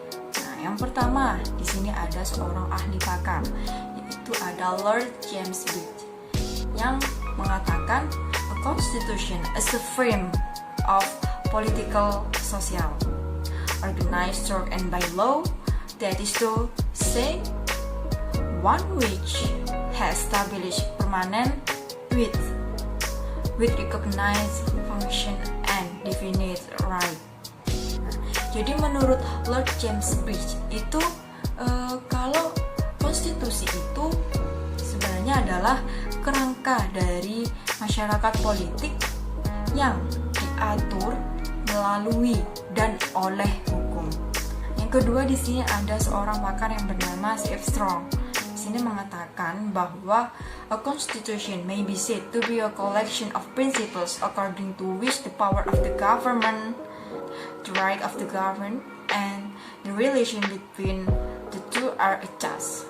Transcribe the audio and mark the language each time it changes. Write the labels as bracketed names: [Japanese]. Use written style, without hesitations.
[Indonesian] Nah, yang pertama di sini ada seorang ahli pakar, yaitu ada Lord James Bridge, yang mengatakan [English] a constitution is a frame of political social organized through and by law, that is to say, one which has established permanent with recognized function and definite right. [Indonesian] Jadi menurut Lord James Bridge itu kalau konstitusi itu sebenarnya adalah kerangka dari masyarakat politik yang diatur melalui dan oleh hukum. Yang kedua, di sini ada seorang pakar yang bernama C.F. Strong. Di sini mengatakan bahwa [English] A constitution may be said to be a collection of principles according to which the power of the government, the right of the governed, and the relation between the two are adjusted.